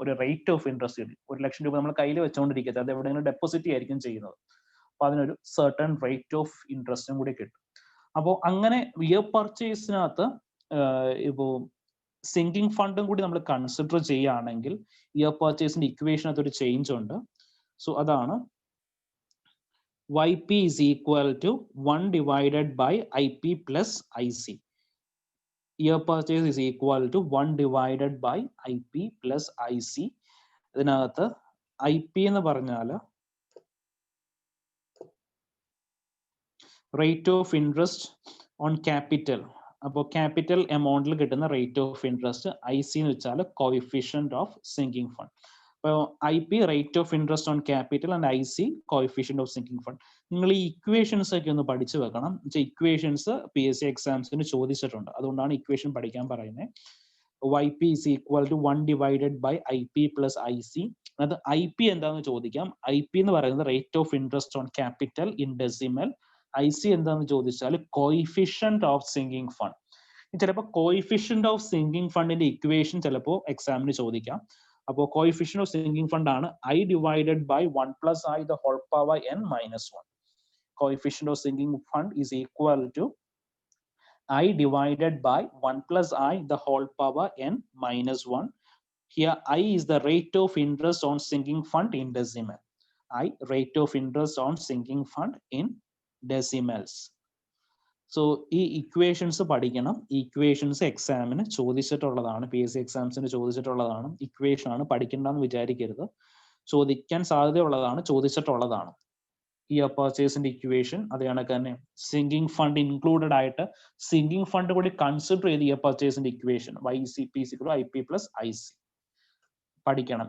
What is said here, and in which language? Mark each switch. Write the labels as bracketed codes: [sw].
[ml] ഒരു rate of interest കിട്ടും. 1 ലക്ഷം രൂപ നമ്മൾ കയ്യിൽ വെച്ചുകൊണ്ടിരിക്കുന്നത്, അത് എവിടെയെങ്കിലും ഡെപ്പോസിറ്റ് ആയിരിക്കും ചെയ്യുന്നത്. അപ്പൊ അതിനൊരു സർട്ടൺ റേറ്റ് ഓഫ് ഇൻട്രസ്റ്റും കൂടി കിട്ടും. അപ്പോൾ അങ്ങനെ ഇയർ പർച്ചേസിനകത്ത് ഇപ്പോൾ സിങ്കിങ് ഫണ്ടും കൂടി നമ്മൾ കൺസിഡർ ചെയ്യുകയാണെങ്കിൽ ഇയർ പർച്ചേസിന്റെ ഇക്വേഷനകത്ത് ഒരു ചേഞ്ച് ഉണ്ട്. [en] so [ml] അതാണ് [en] YP is equal to 1 divided by IP plus IC. Year purchase is equal to 1 divided by IP plus IC. [ml] ഇതിനകത്ത് IP എന്ന് പറഞ്ഞാൽ rate of interest on capital. അപ്പോൾ ക്യാപിറ്റൽ എമൗണ്ടിൽ കിട്ടുന്ന റേറ്റ് ഓഫ് ഇൻട്രസ്റ്റ്. IC എന്ന് വെച്ചാൽ coefficient of sinking fund. അപ്പോൾ IP rate of interest on capital and IC coefficient of sinking fund. നിങ്ങൾ ഈ ഇക്വേഷൻസ് ഒക്കെ ഒന്ന് പഠിച്ചു വെക്കണം. ഇക്വേഷൻസ് PSC എക്സാംസിന് ചോദിച്ചിട്ടുണ്ട്, അതുകൊണ്ടാണ് ഇക്വേഷൻ പഠിക്കാൻ പറയുന്നത്. [en] YP is equal to 1 divided by IP plus IC. [ml] അത് IP എന്താണെന്ന് ചോദിക്കാം. IP എന്ന് പറയുന്നത് rate of interest on capital in decimal. IC എന്താണെന്ന് ചോദിച്ചാൽ കോഎഫിഷ്യന്റ് ഓഫ് സിങ്കിങ് ഫണ്ട്. ചിലപ്പോൾ കോഎഫിഷ്യന്റ് ഓഫ് സിങ്കിങ് ഫണ്ടിന്റെ ഇക്വേഷൻ ചിലപ്പോൾ എക്സാമിന് ചോദിക്കാം. [en] അപ്പോൾ coefficient of sinking fund ആണ് I divided by 1 plus I the whole power n minus 1. Coefficient of sinking fund is equal to I divided by 1 plus I the whole power n minus 1. Here I is the rate of interest on sinking fund in decimal. I rate of interest on sinking fund in decimals. [ml] So ഈ equations പഠിക്കണം. Equations എക്സാമിന് ചോദിച്ചിട്ടുള്ളതാണ്, PSC എക്സാംസിന് ചോദിച്ചിട്ടുള്ളതാണ്. Equation ആണ്, പഠിക്കണ്ടെന്ന് വിചാരിക്കരുത്. ചോദിക്കാൻ സാധ്യതയുള്ളതാണ്, ചോദിച്ചിട്ടുള്ളതാണ്. Year പർച്ചേസിന്റെ equation അത് കണക്ക് തന്നെ sinking fund included ആയിട്ട് സിങ്കിങ് ഫണ്ട് കൂടി കൺസിഡർ ചെയ്ത് year പർച്ചേസിന്റെ equation YCP IP plus IC പഠിക്കണം.